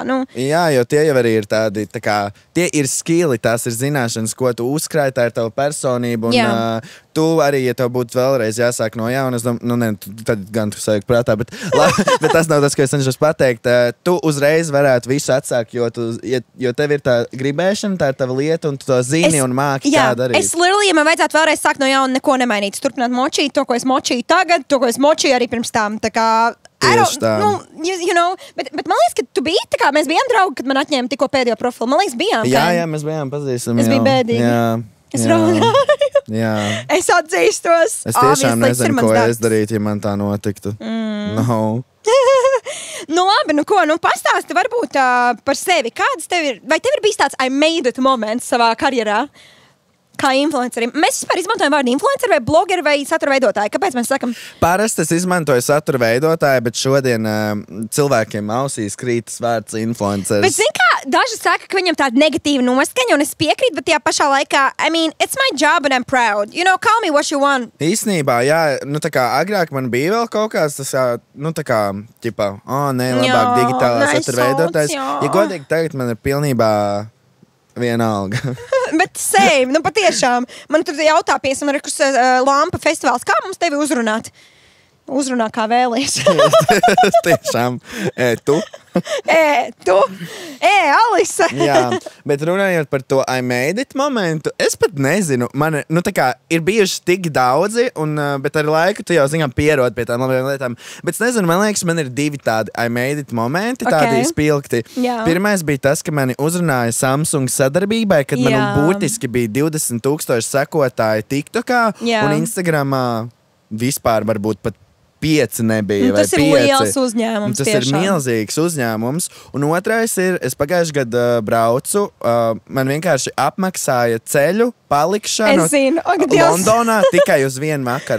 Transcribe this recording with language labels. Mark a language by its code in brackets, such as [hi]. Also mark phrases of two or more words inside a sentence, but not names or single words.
[lv] Jā, jo tie jau arī ir tādi, tā kā, tie ir skili, tās ir zināšanas, ko tu uzkrāji, tā ir tava personība, un tu arī, ja tev būtu vēlreiz jāsāk no jauna, es domāju, tad gan tu sajūg prātā, bet tas nav tas, ko es cenšos pateikt. Tu uzreiz varētu visu atsākt, jo tev ir tā gribēšana, tā ir tava lieta, un tu to zini un māki tā darīt. Es literally, ja man vajadzētu vēlreiz sākt no jauna, neko nemainīt. Turpināt močīt to, ko es močīju tagad, to, ko es močīju arī pirms tām. Tā kā Tieši tā. [en] You know, [lv] bet man liekas, ka tu biji tā kā mēs bijām draugi, kad man atņēma tikko pēdējo profilu. Man liekas, bijām. Jā, mēs bijām pazīstami. Es biju bēdīgi. Es runāju. Jā. Es atzīstos. Es tiešām nezinu, ko es darītu, ja man tā notiktu. No. Nu labi, pastāsti varbūt par sevi. Kāds tev ir, vai tev ir bijis tāds [en] I made it moments [lv] savā karjerā? Kā influencerim. Mēs vispār izmantojam vārdu influenceri vai blogeri vai satura veidotāji. Kāpēc mēs sakam? Parasti es izmantoju satura veidotāju, bet šodien cilvēkiem ausīs krītas vārds influenceris. Bet zini kā, daži saka, ka viņam tāda negatīva noskaņa, un es piekrītu, bet tajā pašā laikā, [en] I mean, it's my job and I'm proud. You know, call me what you want. [lv] Īsnībā, jā, tā kā agrāk man bija vēl kaut kāds, tas, tā kā, ķipā, labāk digitālā satura veidotājs. Ja godīgi tagad man ir pilnībā vienalga. Bet same, patiešām. Man tur jautā, piemēram, Lampa festivāls. Kā mums tevi uzrunāt? Uzrunā kā vēlies. Tiešām. Tu? Alisa. Jā, bet runājot par to [en] I made it [lv] momentu, es pat nezinu. Man, tā kā ir bijuši tik daudzi, bet ar laiku tu jau, zinām, pierod pie tām labajām lietām. Bet es nezinu, man liekas, man ir divi tādi [en] I made it [lv] momenti, tādi izpilgti. Jā. Pirmais bija tas, ka mani uzrunāja Samsung sadarbībai, kad man būtiski bija 20,000 sekotāji TikTokā un Instagramā vispār varbūt pat 5 nebija. Tas ir liels uzņēmums. Tas tiešām ir milzīgs uzņēmums. Un otrais ir, es pagājuši gadu braucu, man vienkārši apmaksāja ceļu palikšanu Londonā tikai uz vienu vakaru.